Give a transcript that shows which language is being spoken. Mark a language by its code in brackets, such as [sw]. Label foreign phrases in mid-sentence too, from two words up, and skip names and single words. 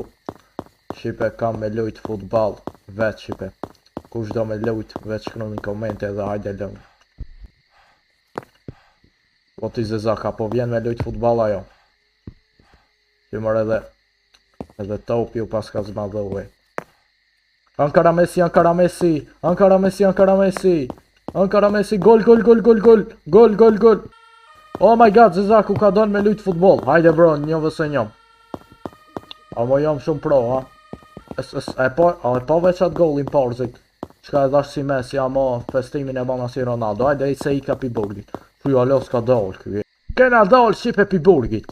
[sq] Shqipe kam me lujt futball, veç shqipe. Kush do me lujt, veç shkru një komente dhe hajde lëmë. Po ti Zezaka, po vjen me lujt futball ajo. Që mërë edhe topi u pas ka zmadhove. Ankara Messi, Ankara Messi, Ankara Messi, Ankara Messi, Ankara Messi, gol, gol, gol, gol, gol, gol, gol, gol. [en] Oh my god, [sq] Zezaku ka donë me lujt futbol. Hajde bro, një vëse njëm. A mo jam shumë pro, ha? E po veç atë golin parzit. Qka e dhash si Messi, a mo festimin e bana si Ronaldo. Hajde i se i ka pi burgit. Fuj alo s'ka dollë këj. Kena dollë Shqipe pi burgit.